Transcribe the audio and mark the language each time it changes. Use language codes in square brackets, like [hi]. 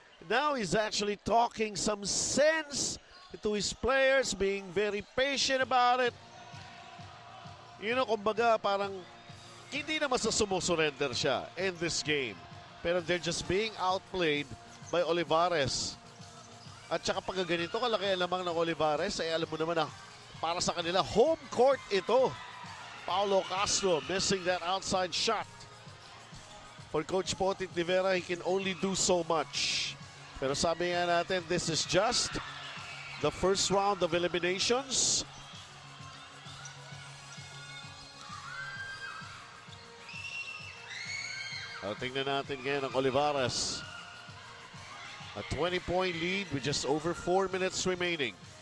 [en] Now he's actually talking some sense to his players, being very patient about it. You know, [tl] kumbaga, parang hindi naman sa sumusurrender siya [en] in this game. [tl] Pero [en] they're just being outplayed by Olivarez. [tl] At saka pag ganito, kalaki lamang ng Olivarez, ay alam mo naman na para sa kanila, home court ito. [en] Paulo Castro missing that outside shot. For Coach Potit de Vera, he can only do so much. [tl] Pero sabi nga natin, [en] this is just the first round of eliminations. [tl] Tingnan natin ngayon ang Olivarez. [en] A 20-point lead with just over 4 minutes remaining.